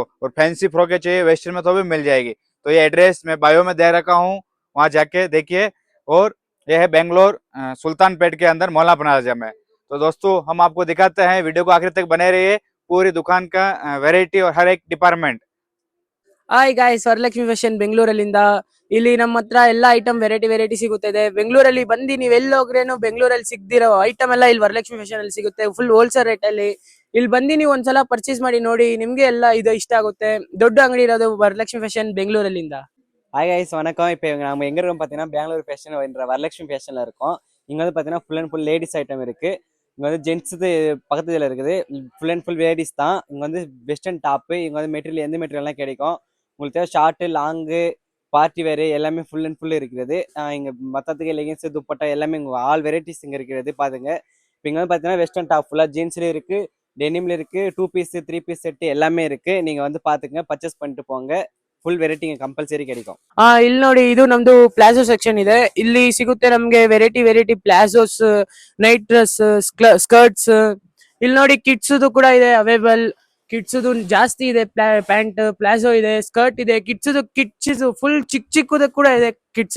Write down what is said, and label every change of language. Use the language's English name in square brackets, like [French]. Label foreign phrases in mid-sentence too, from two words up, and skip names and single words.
[Hindi] और [English] fancy frocks [Hindi] चाहिए वेस्टर्न में तो भी मिल जाएगी। तो ये एड्रेस मैं बायो में दे रखा हूँ, वहां जाके देखिए। और ये है बेंगलोर सुल्तानपेट के अंदर मौला प्लाजा में। तो दोस्तों हम आपको दिखाते हैं, वीडियो को आखिर तक बने रहिए। पूरी दुकान का वेरायटी और हर एक डिपार्टमेंट। [English] Hi guys, [Kannada] ವರಲಕ್ಷ್ಮಿ ಫ್ಯಾಷನ್ ಬೆಂಗಳೂರಲ್ಲಿಂದ. ಇಲ್ಲಿ ನಮ್ಮ ಹತ್ರ ಎಲ್ಲ [English] item variety [Kannada] ಸಿಗುತ್ತದೆ. ಬೆಂಗಳೂರಲ್ಲಿ ಬಂದು ನೀವು ಎಲ್ಲಿ ಹೋಗ್ರೇನು ಬೆಂಗಳೂರಲ್ಲಿ ಸಿಗದಿರೋ ಐಟಮ್ ಎಲ್ಲ ಇಲ್ಲಿ ವರಲಕ್ಷ್ಮಿ ಫ್ಯಾಷನ್ ಅಲ್ಲಿ ಸಿಗುತ್ತೆ, [English] full wholesale rate [Kannada] ಅಲ್ಲಿ. ಇಲ್ಲಿ ಬಂದು ನೀವು ಒಂದ್ಸಲ ಪರ್ಚೇಸ್ ಮಾಡಿ ನೋಡಿ, ನಿಮ್ಗೆ ಎಲ್ಲ ಇದು ಇಷ್ಟ ಆಗುತ್ತೆ. ದೊಡ್ಡ ಅಂಗಡಿ ಇರೋದು ವರಲಕ್ಷ್ಮಿ ಫ್ಯಾಷನ್ ಬೆಂಗಳೂರಲ್ಲಿಂದ. [English] Hi guys [Tamil] வணக்கம். இப்போ நம்ம எங்கே இருக்கோம் பார்த்தீங்கன்னா பெங்களூர் ஃபேஷன் என்ற வரலட்சுமி ஃபேஷனில் இருக்கோம். இங்கே வந்து பார்த்தீங்கன்னா [English] full and full ladies item [Tamil] இருக்குது. இங்கே வந்து ஜென்ஸுது பக்கத்து இதில் இருக்குது. [English] full and full ladies [Tamil] தான். இங்கே வந்து [English] western top, [Tamil] இங்கே வந்து மெட்டீரியல் எந்த மெட்டீரியல்லாம் கிடைக்கும். உங்களுக்கு தேவை ஷார்ட்டு, லாங்கு, பார்ட்டி வேறு எல்லாமே [English] full and full [Tamil] இருக்கிறது. இங்கே மற்றத்துக்கு லெகின்ஸு, துப்பட்டா எல்லாமே இங்கே [English] all varieties [Tamil] இங்கே இருக்கிறது பாருங்க. இப்போ இங்கே வந்து பார்த்தீங்கன்னா [English] western top [Tamil] ஃபுல்லாக ஜீன்ஸ்லேயும் இருக்குது, டெனிமில் இருக்குது, [English] 2 piece 3 piece set [Tamil] எல்லாமே இருக்குது. நீங்கள் வந்து பார்த்துங்க, பர்ச்சேஸ் பண்ணிட்டு போங்க. [English] full variety compulsory கிடைக்கும். [Kannada] ಇಲ್ಲಿ ನೋಡಿ, ಇದು ನಮ್ದು [English] palazzo section [Kannada] ಇದೆ. ಇಲ್ಲಿ ಸಿಗುತ್ತೆ ನಮ್ಗೆ [English] variety palazzos, night dress, skirts. [Kannada] ಇಲ್ಲಿ ನೋಡಿ ಕಿಡ್ಸ್ ಕೂಡ ಇದೆ ಅವೈಲೇಬಲ್. ಕಿಡ್ಸ್ ಜಾಸ್ತಿ ಇದೆ. ಪ್ಯಾಂಟ್, ಪ್ಲಾಜೋ ಇದೆ, ಸ್ಕರ್ಟ್ ಇದೆ. [English] kids full [Kannada] ಚಿಕ್ಕದು ಕೂಡ ಇದೆ ಕಿಡ್ಸ್.